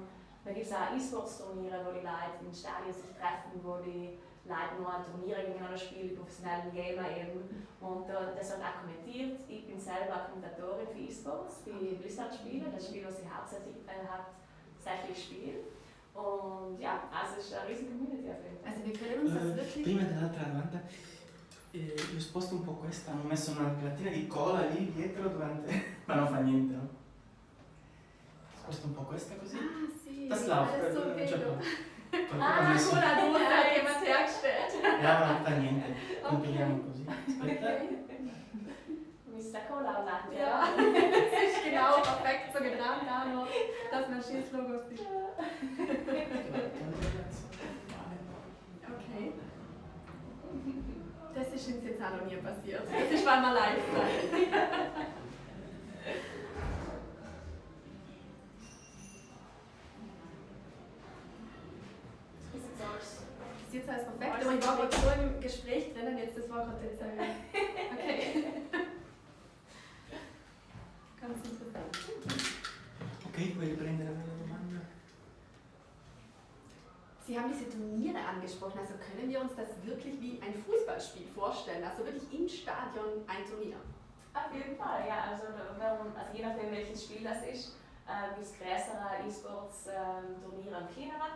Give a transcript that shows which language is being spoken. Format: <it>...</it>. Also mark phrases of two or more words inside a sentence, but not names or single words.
<de>Dann gibt es auch E-Sports-Turniere, wo die Leute in Stadien sich treffen, wo die Leute nur Turniere gegeneinander spielen, die professionellen Gamer eben. Und das wird auch kommentiert. Ich bin selber Kommentatorin für E-Sports, für Blizzard-Spiele, das Spiel, das ich hauptsächlich spiele. Und ja, also es ist eine riesige Community auf jeden Fall. Also wir können uns das wirklich...</de> <it>Prima dell'altra domanda, io sposto un po' questa, hanno messo una gelatina di cola lì dietro durante... ma non fa niente, no? Sposto un po' questa così. Ah, sì.</it> <de>Das läuft,</de> <it>Adesso non c'è vedo. Ah,</it> <de>Cola hat jemand hergestellt. Ja,</de> <it>ma non fa niente, compiliamo così. Aspetta.</it> <de>Mr. Cola und ja, das ist genau perfekt so getan, da noch, dass man Schießlogo sieht. Okay. Das ist uns jetzt auch noch nie passiert. Das ist, weil wir live sind. Das ist jetzt alles perfekt, aber ich war gerade so im Gespräch drinnen, jetzt das war gerade jetzt okay. Ganz interessant.</de> <it>Okay, puoi riprendere la domanda?</it> <de>Sie haben diese Turniere angesprochen, also können wir uns das wirklich wie ein Fußballspiel vorstellen, also wirklich im Stadion ein Turnier? Auf jeden Fall, ja. Also je nachdem welches Spiel das ist, gibt es größere E-Sports-Turniere und kleinere.</de>